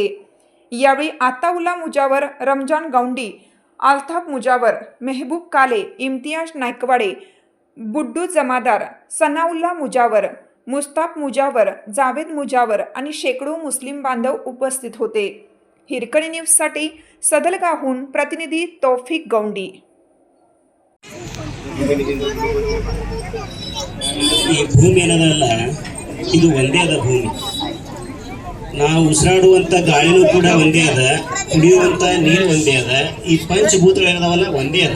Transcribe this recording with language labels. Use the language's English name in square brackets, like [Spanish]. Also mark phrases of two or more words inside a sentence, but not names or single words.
[Marathi] यावेळी आताउल्ला मुजावर, रमजान गौंडी, आल्ताफ मुजावर, मेहबूब काले, इम्तियाज नायकवाडे, बुड्डू जमादार, सनाउल्ला मुजावर, मुस्ताफ मुजावर, जावेद मुजावर आणि शेकडो मुस्लिम बांधव उपस्थित होते. हिरकणी न्यूजसाठी सदलगाहून प्रतिनिधी तौफिक गौंडी. [Kannada] ಈ ಭೂಮಿ ಏನದಲ್ಲ, ಇದು ಒಂದೇ ಅದ ಭೂಮಿ. ನಾವು ಉಸಿರಾಡುವಂಥ ಗಾಳಿನೂ ಕೂಡ ಒಂದೇ ಅದ, ಕುಡಿಯುವಂಥ ನೀರು ಒಂದೇ ಅದ, ಈ ಪಂಚಭೂತಗಳು ಏನದಾವಲ್ಲ ಒಂದೇ ಅದ.